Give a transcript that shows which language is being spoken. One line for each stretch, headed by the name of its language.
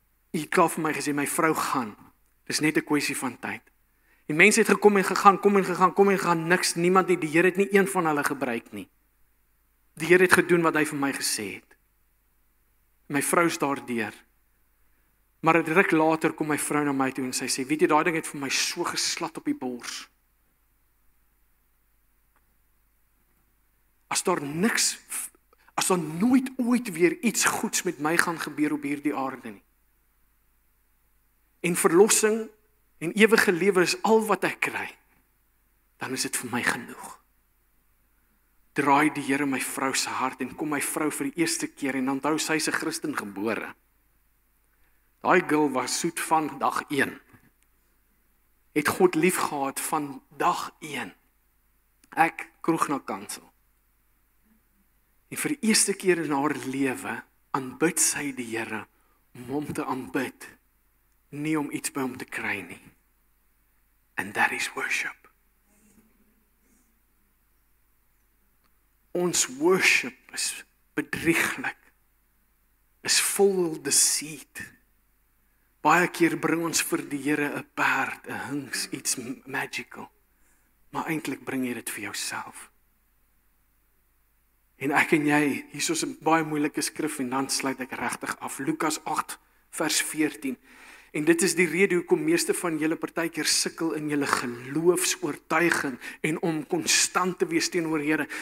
Afrikaans: U het klaar vir my gesê, my vrou gaan. Dis net 'n kwessie van tyd. Die mense het gekom en gegaan, kom en gegaan, niks, niemand nie, die Here het nie een van hulle gebruik nie. Die Here het gedoen wat hy vir my gesê het. My vrou is daardeur. Maar 'n ruk later kom my vrou na my toe en sy sê, weet jy, daai ding het vir my so geslat op die bors. As daar nooit ooit weer iets goeds met my gaan gebeur op hierdie aarde nie. En verlossing en ewige lewe is al wat ek kry, dan is dit vir my genoeg. Draai die Here my vrou se hart en kom my vrou vir die eerste keer en onthou sy's 'n Christen gebore. Daai girl was soet van dag 1. Het God lief gehad van dag 1. Ek kroeg na kansel. En vir die eerste keer in haar lewe aanbid sy die Here om hom te aanbid, nie om iets by hom te kry nie.
English: And that is worship.
Afrikaans: Ons worship is bedrieglik, is vol deceit. Baie keer bring ons vir die Here 'n perd, 'n hings, iets magical. Maar eintlik bring jy dit vir jouself. En ek en jy, hier is 'n baie moeilike skrif en dan sluit ek regtig af. Lukas 8 vers 14. En dit is die rede hoekom meeste van julle partykeer sukkel in julle geloofsoortuiging en om konstant te wees teenoor Here.